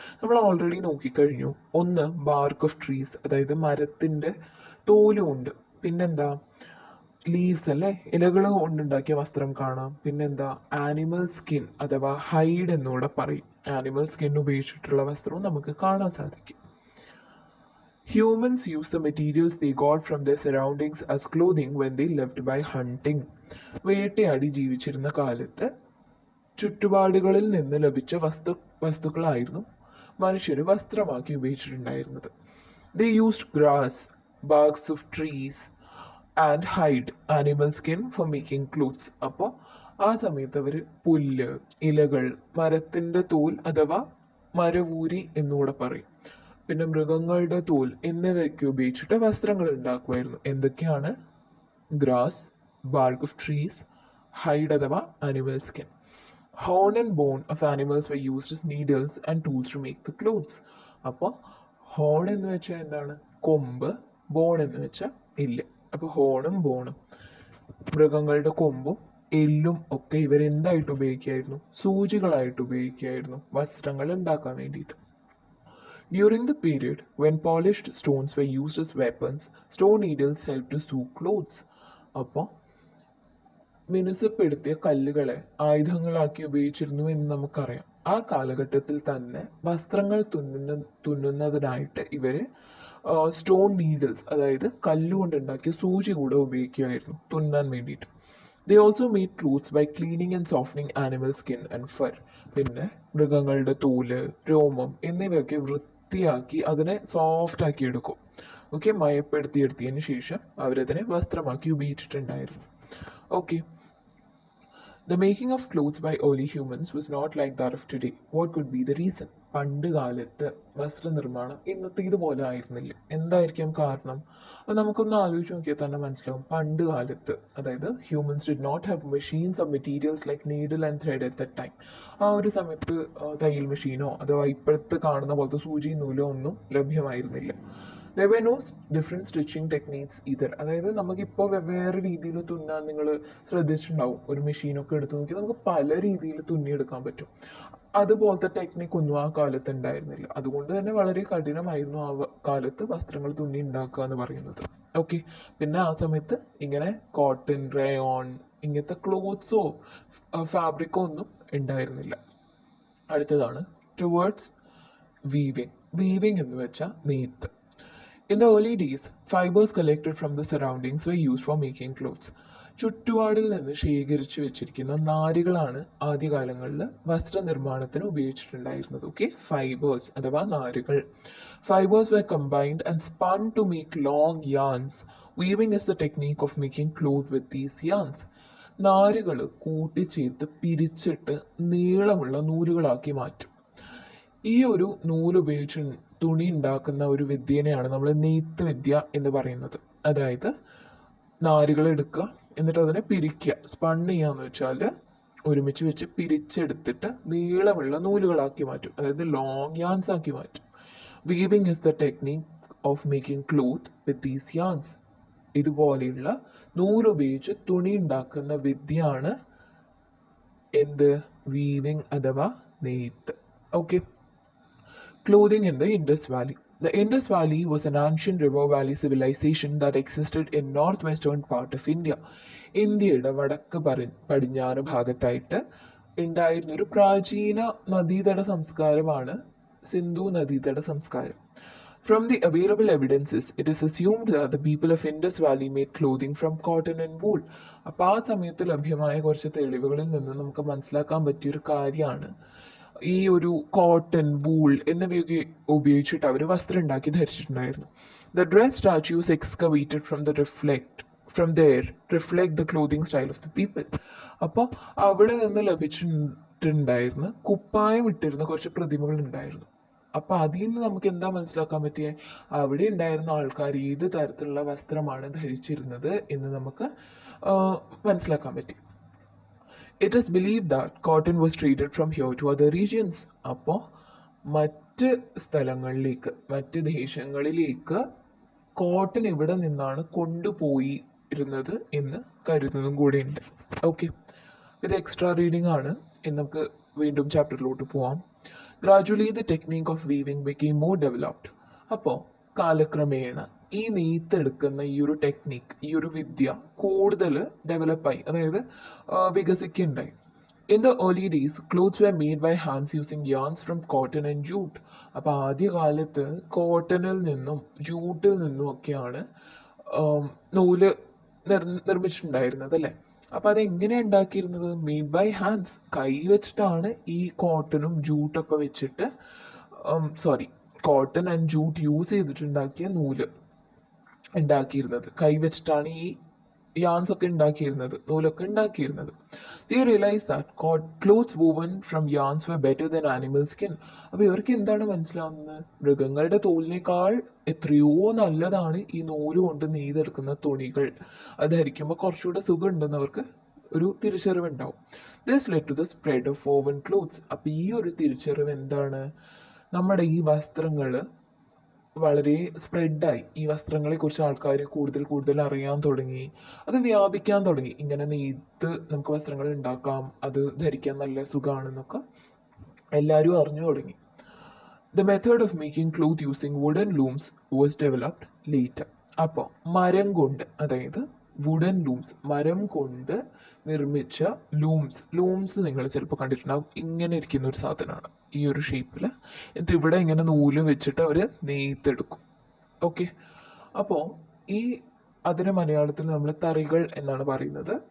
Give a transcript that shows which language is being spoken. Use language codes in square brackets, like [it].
[ml] നമ്മൾ ഓൾറെഡി നോക്കിക്കഴിഞ്ഞു. ഒന്ന്, BARC of trees, അതായത് മരത്തിൻ്റെ തോലുകൊണ്ട്. പിന്നെന്താ? ലീവ്സ് അല്ലേ, ഇലകൾ കൊണ്ടുണ്ടാക്കിയ വസ്ത്രം കാണാം. പിന്നെന്താ? ആനിമൽ സ്കിൻ അഥവാ ഹൈഡ് എന്നൂടെ പറയും ആനിമൽ സ്കിൻ ഉപയോഗിച്ചിട്ടുള്ള വസ്ത്രവും നമുക്ക് കാണാൻ സാധിക്കും. [en] Humans use the materials they got from their surroundings as clothing when they lived by hunting. [ml] വേട്ടയാടി ജീവിച്ചിരുന്ന കാലത്ത് ചുറ്റുപാടുകളിൽ നിന്ന് ലഭിച്ച വസ്തുക്കളായിരുന്നു മനുഷ്യർ വസ്ത്രമാക്കി ഉപയോഗിച്ചിട്ടുണ്ടായിരുന്നത്. [en] They used grass, barks of trees and hide animal skin for making clothes. [ml] അപ്പോൾ ആ സമയത്ത് അവർ പുല്ല്, ഇലകൾ, മരത്തിൻ്റെ തോൽ അഥവാ മരവൂരി എന്നുകൂടെ പറയും, പിന്നെ മൃഗങ്ങളുടെ തോൽ എന്നിവയൊക്കെ ഉപയോഗിച്ചിട്ട് വസ്ത്രങ്ങൾ ഉണ്ടാക്കുമായിരുന്നു. എന്തൊക്കെയാണ്? [en] Grass, bark of trees, hide അഥവാ animal skin. Horn and bone of animals were used as needles and tools to make the clothes. [ml] അപ്പോൾ ഹോൺ എന്ന് വെച്ചാൽ എന്താണ്? കൊമ്പ്. ബോൺ എന്ന് വെച്ചാൽ എല്ല്. അപ്പോൾ ഹോണും ബോണും, മൃഗങ്ങളുടെ കൊമ്പും എല്ലും ഒക്കെ ഇവരെന്തായിട്ട് ഉപയോഗിക്കുകയായിരുന്നു? സൂചികളായിട്ട് ഉപയോഗിക്കുകയായിരുന്നു വസ്ത്രങ്ങൾ ഉണ്ടാക്കാൻ വേണ്ടിയിട്ട്. [en] During the period when polished stones were used as weapons, stone needles helped to sew clothes. [ml] അപ്പോൾ മിനുസപ്പെടുത്തിയ കല്ലുകളെ ആയുധങ്ങളാക്കി ഉപയോഗിച്ചിരുന്നു എന്ന് നമുക്കറിയാം. ആ കാലഘട്ടത്തിൽ തന്നെ വസ്ത്രങ്ങൾ തുന്നുന്നതിനായിട്ട് ഇവര് സ്റ്റോൺ നീഡിൽസ്, അതായത് കല്ലുകൊണ്ടുണ്ടാക്കിയ സൂചി കൂടെ ഉപയോഗിക്കുമായിരുന്നു തുന്നാൻ വേണ്ടിയിട്ട്. [en] They also made clothes by cleaning and softening animal skin and fur. [ml] പിന്നെ മൃഗങ്ങളുടെ തോല്, രോമം എന്നിവയൊക്കെ വൃത്തിയാക്കി അതിനെ സോഫ്റ്റ് ആക്കി എടുക്കും. ഓക്കെ, മയപ്പെടുത്തിയെടുത്തതിന് ശേഷം അവരതിനെ വസ്ത്രമാക്കി ഉപയോഗിച്ചിട്ടുണ്ടായിരുന്നു. [en] Okay, the making of clothes by early humans was not like that of today. What could be the reason? [ml] പണ്ട് കാലത്ത് വസ്ത്രനിർമ്മാണം ഇന്നത്തെ ഇതുപോലെ ആയിരുന്നില്ല. എന്തായിരിക്കാം കാരണം? അത് നമുക്കൊന്ന് ആലോചിച്ച് നോക്കിയാൽ തന്നെ മനസ്സിലാവും. പണ്ട് കാലത്ത്, അതായത് [en] Humans did not have machines of materials like needle and thread at that time. [ml] ആ ഒരു സമയത്ത് തയ്യൽ മെഷീനോ അഥവാ ഇപ്പോഴത്തെ കാണുന്ന പോലത്തെ സൂചി നൂലോ ഒന്നും ലഭ്യമായിരുന്നില്ല. [en] There were no different stitching techniques either. [ml] അതായത് നമുക്കിപ്പോൾ വെവ്വേറെ രീതിയിൽ തുന്നാൻ നിങ്ങൾ ശ്രദ്ധിച്ചിട്ടുണ്ടാവും. ഒരു മെഷീനൊക്കെ എടുത്ത് നോക്കി നമുക്ക് പല രീതിയിൽ തുന്നിയെടുക്കാൻ പറ്റും. അതുപോലത്തെ ടെക്നിക്ക് ഒന്നും ആ കാലത്ത് ഉണ്ടായിരുന്നില്ല. അതുകൊണ്ട് തന്നെ വളരെ കഠിനമായിരുന്നു ആ കാലത്ത് വസ്ത്രങ്ങൾ തുന്നി ഉണ്ടാക്കുക എന്ന് പറയുന്നത്. ഓക്കെ, പിന്നെ ആ സമയത്ത് ഇങ്ങനെ കോട്ടൺ, റയോൺ ഇങ്ങനത്തെ ക്ലോത്ത്സോ ഫാബ്രിക്കോ ഒന്നും ഉണ്ടായിരുന്നില്ല. അടുത്തതാണ് ടുവേർഡ്സ് വീവിങ്. വീവിങ് എന്ന് വെച്ചാൽ നെയ്ത്ത്. [en] In the early days, fibers collected from the surroundings were used for making clothes. [ml] ചുറ്റുപാടിൽ നിന്ന് ശേഖരിച്ചു വെച്ചിരിക്കുന്ന നാരുകളാണ് ആദ്യകാലങ്ങളിൽ വസ്ത്രനിർമ്മാണത്തിന് ഉപയോഗിച്ചിട്ടുണ്ടായിരുന്നത്. ഓക്കെ, ഫൈബേഴ്സ് അഥവാ നാരുകൾ. [en] Fibres were combined and spun to make long yarns. Weaving is the technique of making clothes with these yarns. [ml] നാരുകൾ കൂട്ടിച്ചേർത്ത് പിരിച്ചിട്ട് നീളമുള്ള നൂലുകളാക്കി മാറ്റും. ഈ ഒരു നൂലുപയോഗിച്ച് തുണി ഉണ്ടാക്കുന്ന ഒരു വിദ്യനെയാണ് നമ്മൾ നെയ്ത്ത് വിദ്യ എന്ന് പറയുന്നത്. അതായത് നാരുകൾ എടുക്കുക, എന്നിട്ട് അതിനെ പിരിക്കുക. സ്പൺ ചെയ്യാന്ന് വെച്ചാൽ ഒരുമിച്ച് വെച്ച് പിരിച്ചെടുത്തിട്ട് നീളമുള്ള നൂലുകളാക്കി മാറ്റും, അതായത് ലോങ് യാൻസ് ആക്കി മാറ്റും. [en] Weaving is the technique of making cloth with these yarns. [ml] ഇതുപോലെയുള്ള നൂലുപയോഗിച്ച് തുണി ഉണ്ടാക്കുന്ന വിദ്യയാണ് എന്ത്? വീവിംഗ് അഥവാ നെയ്ത്ത്. [en] Okay, clothing in the Indus Valley. The Indus Valley was an ancient river valley civilization that existed in northwestern part of India. [ml] ഇന്ത്യയുടെ വടക്ക് പടിഞ്ഞാറ് ഭാഗത്തായിട്ട് ഉണ്ടായിരുന്ന ഒരു പ്രാചീന നദീതട സംസ്കാരമാണ് സിന്ധു നദീതട സംസ്കാരം. [en] From the available evidences, it is assumed that the people of Indus Valley made clothing from cotton and wool. [ml] അപ്പോൾ ആ സമയത്ത് ലഭ്യമായ കുറച്ച് തെളിവുകളിൽ നിന്ന് നമുക്ക് മനസ്സിലാക്കാൻ പറ്റിയൊരു കാര്യമാണ് ഈ ഒരു കോട്ടൺ, വൂൾ എന്നിവയൊക്കെ ഉപയോഗിച്ചിട്ട് അവർ വസ്ത്രം ഉണ്ടാക്കി ധരിച്ചിട്ടുണ്ടായിരുന്നു. [en] The dress statues excavated from there reflect the clothing style of the people. [ml] അപ്പോൾ അവിടെ നിന്ന് ലഭിച്ചിട്ടുണ്ടായിരുന്ന കുപ്പായം ഇട്ടിരുന്ന കുറച്ച് പ്രതിമകൾ ഉണ്ടായിരുന്നു. അപ്പോൾ അതിൽ നിന്ന് നമുക്ക് എന്താ മനസ്സിലാക്കാൻ പറ്റിയേ? അവിടെ ഉണ്ടായിരുന്ന ആൾക്കാർ ഏത് തരത്തിലുള്ള വസ്ത്രമാണ് ധരിച്ചിരുന്നത് എന്ന് നമുക്ക് മനസ്സിലാക്കാൻ പറ്റി. [en] It is believed that cotton was traded from here to other regions. [ml] അപ്പോൾ മറ്റ് സ്ഥലങ്ങളിലേക്ക്, മറ്റ് ദേശങ്ങളിലേക്ക് കോട്ടൺ ഇവിടെ നിന്നാണ് കൊണ്ടുപോയിരുന്നത് എന്ന് കരുതുന്നതും കൂടിയുണ്ട്. ഓക്കെ, ഇത് എക്സ്ട്രാ റീഡിംഗ് ആണ്. ഇനി നമുക്ക് വീണ്ടും ചാപ്റ്ററിലോട്ട് പോവാം. [en] Gradually the technique of weaving became more developed. [ml] അപ്പോൾ കാലക്രമേണ ഈ നെയ്ത്തെടുക്കുന്ന ഈ ഒരു ടെക്നിക്ക്, ഈ ഒരു വിദ്യ കൂടുതൽ ഡെവലപ്പായി, അതായത് വികസിക്കുകയുണ്ടായി. [en] In the early days, clothes were made by hands using yarns from cotton and jute. [ml] അപ്പോൾ ആദ്യകാലത്ത് കോട്ടണിൽ നിന്നും ജൂട്ടിൽ നിന്നും ഒക്കെയാണ് ആം, നൂല് നിർമ്മിച്ചിട്ടുണ്ടായിരുന്നത് അല്ലേ. അപ്പോൾ അതെങ്ങനെയാണ് ഉണ്ടാക്കിയിരുന്നത്? [en] made by hands, [ml] കൈ വെച്ചിട്ടാണ് ഈ കോട്ടണും ജൂട്ടൊക്കെ വെച്ചിട്ട് sorry cotton and jute use ചെയ്തിട്ടുണ്ടാക്കിയ നൂല് ഉണ്ടാക്കിയിരുന്നത്. കൈ വെച്ചിട്ടാണ് ഈ യാൺസ് ഒക്കെ ഉണ്ടാക്കിയിരുന്നത്, നൂലൊക്കെ ഉണ്ടാക്കിയിരുന്നത്. [en] They realized that clothes woven from yarns were better than animal skin. [ml] അപ്പോൾ ഇവർക്ക് എന്താണ് മനസ്സിലാവുന്നത്? മൃഗങ്ങളുടെ തോലിനേക്കാൾ എത്രയോ നല്ലതാണ് ഈ നൂല് കൊണ്ട് നെയ്തെടുക്കുന്ന തുണികൾ. അത് ധരിക്കുമ്പോൾ കുറച്ചുകൂടെ സുഖം ഉണ്ടെന്ന് അവർക്ക് ഒരു തിരിച്ചറിവുണ്ടാവും. [en] This led to the spread of woven clothes. [ml] അപ്പോൾ ഈ ഒരു തിരിച്ചറിവ് എന്താണ്? നമ്മുടെ ഈ വസ്ത്രങ്ങൾ വളരെ സ്പ്രെഡായി. ഈ വസ്ത്രങ്ങളെക്കുറിച്ച് ആൾക്കാർ കൂടുതൽ കൂടുതൽ അറിയാൻ തുടങ്ങി, അത് വ്യാപിക്കാൻ തുടങ്ങി. ഇങ്ങനെ നെയ്ത്ത് നമുക്ക് വസ്ത്രങ്ങൾ ഉണ്ടാക്കാം, അത് ധരിക്കാൻ നല്ല സുഖമാണെന്നൊക്കെ എല്ലാവരും അറിഞ്ഞു തുടങ്ങി. [en] The method of making cloth using wooden looms was developed later. [ml] അപ്പോൾ മരം കൊണ്ട്, അതായത് വുഡൻ ലൂംസ്, മരം കൊണ്ട് നിർമ്മിച്ച ലൂംസ് നിങ്ങൾ ചിലപ്പോൾ കണ്ടിട്ടുണ്ടാവും. ഇങ്ങനെ ഇരിക്കുന്ന ഒരു സാധനമാണ്, ഈ ഒരു ഷേപ്പിൽ. എന്നിട്ട് ഇവിടെ ഇങ്ങനെ നൂല് വെച്ചിട്ട് അവർ നെയ്തെടുക്കും. ഓക്കെ, അപ്പോൾ അതിന് മലയാളത്തിൽ നമ്മൾ തറികൾ എന്നാണ് പറയുന്നത്.